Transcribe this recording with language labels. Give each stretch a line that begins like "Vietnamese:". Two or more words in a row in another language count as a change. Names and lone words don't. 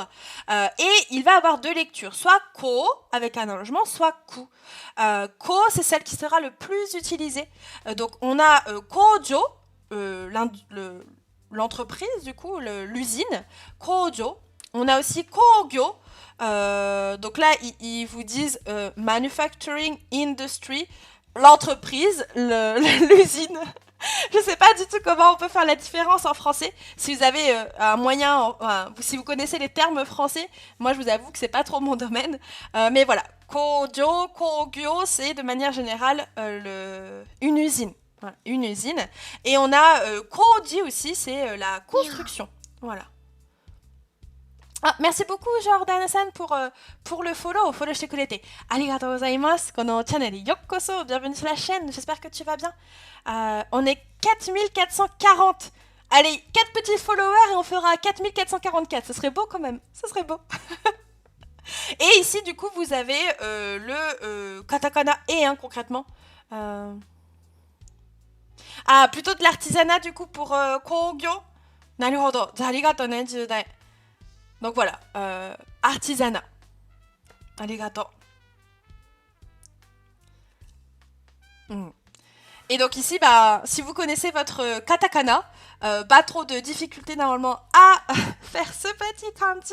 French: Et il va avoir deux lectures, soit ko, avec un allongement, soit ku. Ko, c'est celle qui sera le plus utilisée. Donc on a kojo, l'entreprise du coup, l'usine, kojo. On a aussi kogyo. Donc là, ils vous disent
English: manufacturing industry,
French: l'entreprise, l'usine. Je sais pas du tout comment on peut faire la différence en français. Si vous avez un moyen, si vous connaissez les termes français, moi je vous avoue que c'est pas trop mon domaine. Mais voilà, kojo, kogyo, c'est de manière générale une usine. Voilà, une usine. Et on a koji aussi, c'est la construction. Voilà. Ah, merci beaucoup Jordan-san pour le follow
Japanese: してくれてありがとうございます。このチャンネルよっこそ
French: bienvenue sur la chaîne, j'espère que tu vas bien. On est 4440. Allez, 4 petits followers et on fera 4444, ce serait beau quand même, ce serait beau. Et ici du coup vous avez le katakana et hein, concrètement. Ah, plutôt de l'artisanat du coup pour kogyo.
Japanese: なるほど、ありがとうね judai.
French: Donc voilà, artisanat. Arigato. Et donc ici, bah, si vous connaissez votre katakana, pas trop de difficultés normalement à faire ce petit kanji.